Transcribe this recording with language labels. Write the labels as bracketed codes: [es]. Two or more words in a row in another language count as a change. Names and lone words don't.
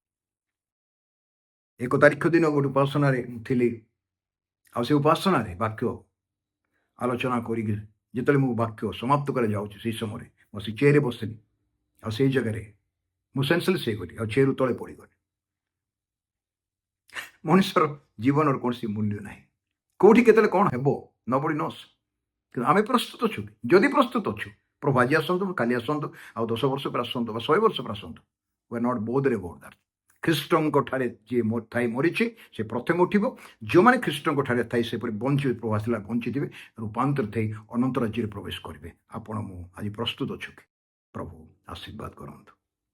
[or] 1 ତାରିଖ ଦିନ ଗୋଟେ ଉପାସନାରେ ଥିଲି, ଆଉ ସେ ଉପାସନାରେ ବାକ୍ୟ ଆଲୋଚନା କରିକି ଯେତେବେଳେ ମୁଁ ବାକ୍ୟ ସମାପ୍ତ କରାଯାଉଛି ସେହି ସମୟରେ ମୁଁ ସେ ଚେୟାରରେ ବସିଲି, ଆଉ ସେଇ ଜାଗାରେ ମୁଁ ସେନ୍ସଲେସ୍ ହେଇଗଲି, ଆଉ ଚେୟାରରୁ ତଳେ ପଡ଼ିଗଲି। ମଣିଷର ଜୀବନର କୌଣସି ମୂଲ୍ୟ ନାହିଁ। କୋଉଠି କେତେବେଳେ କ'ଣ ହେବ [en] nobody knows. [or] କିନ୍ତୁ ଆମେ ପ୍ରସ୍ତୁତ ଅଛୁ କି? ଯଦି ପ୍ରସ୍ତୁତ ଅଛୁ, ପ୍ରଭୁ ଆଜି ଆସନ୍ତୁ, କାଲି ଆସନ୍ତୁ, ଆଉ 10 ବର୍ଷ ପରେ ଆସନ୍ତୁ ବା 100 ବର୍ଷ ପରେ ଆସନ୍ତୁ, [en] we are not bothered about that। [or] ଖ୍ରୀଷ୍ଟଙ୍କ ଠାରେ ଯିଏ ଥାଇ ମରିଛି ସେ ପ୍ରଥମେ ଉଠିବ। ଯେଉଁମାନେ ଖ୍ରୀଷ୍ଟଙ୍କ ଠାରେ ଥାଇ ସେପରି ବଞ୍ଚିବେ, ପ୍ରଭୁ ଆସିଲା ବଞ୍ଚିଥିବେ, ରୂପାନ୍ତରିତ ହେଇ ଅନନ୍ତ ରାଜ୍ୟରେ ପ୍ରବେଶ କରିବେ। ଆପଣ ମୁଁ ଆଜି ପ୍ରସ୍ତୁତ ଅଛୁ କି? ପ୍ରଭୁ ଆଶୀର୍ବାଦ କରନ୍ତୁ।